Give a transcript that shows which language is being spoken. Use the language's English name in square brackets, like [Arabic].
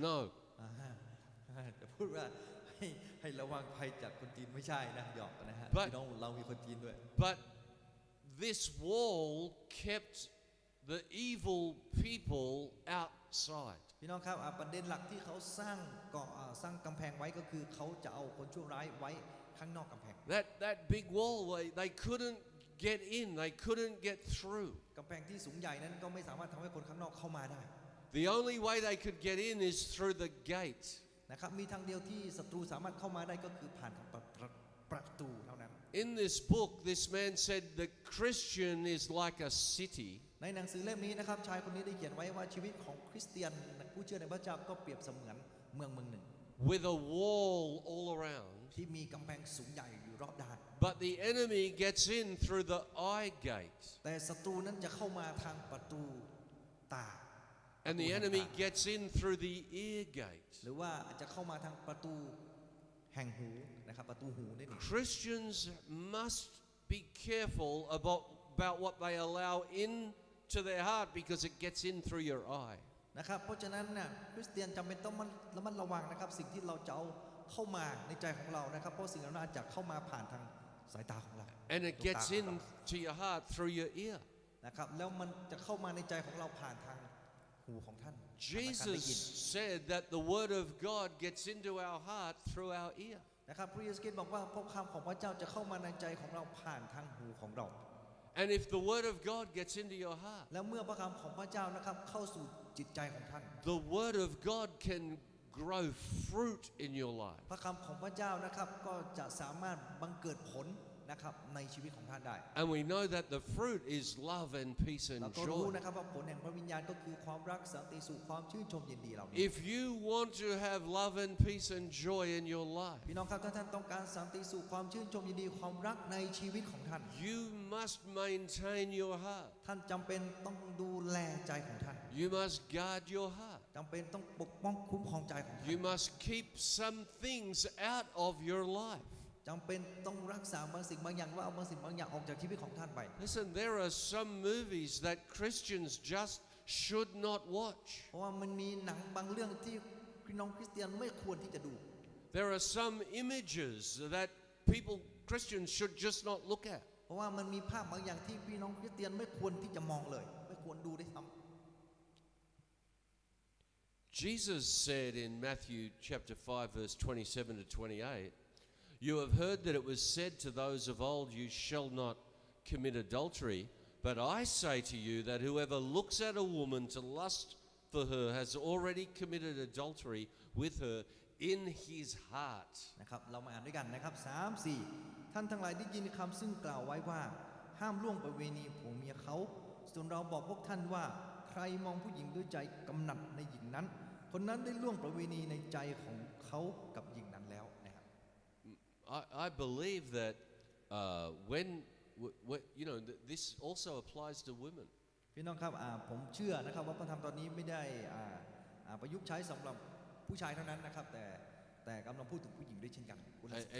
[English] No. [Thai] จะพูดว่าให้ระวังภัยจากคนจีนไม่ใช่นะหยอกนะฮะ [English] But- [Thai] พี่น้องเรามีคนจีนด้วย [English] But this wall kept the evil people outside. [Thai] พี่น้องครับประเด็นหลักที่เขาสร้างสร้างกำแพงไว้ก็คือเขาจะเอาคนชั่วร้ายไว้ข้างนอกกำแพง [English] That big wall, they couldn't get in, they couldn't get through. [Thai] กำแพงที่สูงใหญ่นั้นก็ไม่สามารถทำให้คนข้างนอกเข้ามาได้ [English] The only way they could get in is through the gate. [Thai] นะครับมีทางเดียวที่ศัตรูสามารถเข้ามาได้ก็คือผ่านทางประตูเท่านั้น [English] In this book, this man said the Christian is like a city. [Thai] ในหนังสือเล่มนี้นะครับชายคนนี้ได้เขียนไว้ว่าชีวิตของคริสเตียนผู้เชื่อในพระเจ้าก็เปรียบเสมือนเมืองหนึ่ง [English] With a wall all around, [Thai] ที่มีกำแพงสูงใหญ่อยู่รอบด้าน [English] but the enemy gets in through the eye gate, [Thai] แต่ศัตรูนั้นจะเข้ามาทางประตูตา [English] and the enemy gets in through the ear gate. [Thai] หรือว่าอาจจะเข้ามาทางประตูแห่งหูนะครับประตูหูนี่เอง [English] Christians must be careful about what they allow into their heart because it gets in through your eye. [Thai] นะครับเพราะฉะนั้นนะคริสเตียนจำเป็นต้องระมัดระวังนะครับสิ่งที่เราจะเอาเข้ามาในใจของเรานะครับเพราะสิ่งเหล่านั้นอาจจะเข้ามาผ่านทางสายตาของเรา [English] And it gets into your heart through your ear. [Thai] นะครับแล้วมันจะเข้ามาในใจของเราผ่านทางหู หูของท่านการได้ [English] Jesus [Thai] ยิน [English] said that the word of God gets into our heart through our ear. [Thai] นะครับพระเยซูคริสต์บอกว่าพระคำของพระเจ้าจะเข้ามาในใจของเราผ่านทางหูของเรา [English] And if the word of God gets into your heart, [Thai] แล้วเมื่อพระคำของพระเจ้านะครับเข้าสู่จิตใจของท่าน [English] the word of God can grow fruit in your life. [Thai] พระคำของพระเจ้านะครับก็จะสามารถบังเกิดผลนะครับในชีวิตของท่านได้ [English] And we know that the fruit is love and peace [Thai] เรา [English] and [Thai] ก็รู้ [English] joy. [Thai] นะครับว่าผลแห่งพระวิญญาณก็คือความรักสันติสุขความชื่นชมยินดีเหล่านี้ [English] If you want to have love and peace and joy in your life, [Thai] พี่น้องครับถ้าท่านต้องการสันติสุขความชื่นชมยินดีความรักในชีวิตของท่าน [English] you must maintain your heart. [Thai] ท่านจำเป็นต้องดูแลใจของท่าน [English] You must guard your heart. [Thai] จำเป็นต้องปกป้องคุ้มครองใจของท่าน [English] You must keep some things out of your life. [Thai] จำเป็นต้องรักษาบางสิ่งบางอย่างว่าเอาบางสิ่งบางอย่างออกจากชีวิตของท่านไป [English] Listen, there are some movies that Christians just should not watch. [Thai] เพราะว่ามันมีหนังบางเรื่องที่พี่น้องคริสเตียนไม่ควรที่จะดู [English] There are some images that Christians should just not look at. [Thai] เพราะว่ามันมีภาพบางอย่างที่พี่น้องคริสเตียนไม่ควรที่จะมองเลย ไม่ควรดูด้วยซ้ำ [English] Jesus said in Matthew chapter 5 verse 27 to 28, "You have heard that it was said to those of old, you shall not commit adultery, but I say to you that whoever looks at a woman to lust for her has already committed adultery with her in his heart." [Thai] นะครับเรามาอ่านด้วยกันนะครับ3-4 ท่านทั้งหลายได้ยินคำซึ่งกล่าวไว้ว่าห้ามล่วงประเวณีผัวเมียเขาส่วนเราบอกพวกท่านว่าใครมองผู้หญิงด้วยใจกำหนัดในหญิงนั้นคนนั้นได้ล่วงประเวณีในใจของเขากับหญิงนั้นแล้วนะครับ [English] I believe that when you know this also applies to women. [Thai] พี่น้องครับผมเชื่อนะครับว่าพระธรรมตอนนี้ไม่ได้ประยุกต์ใช้สำหรับผู้ชายเท่านั้นนะครับแต่กำลังพูดถึงผู้หญิงด้วยเช่นกันกุลสตรี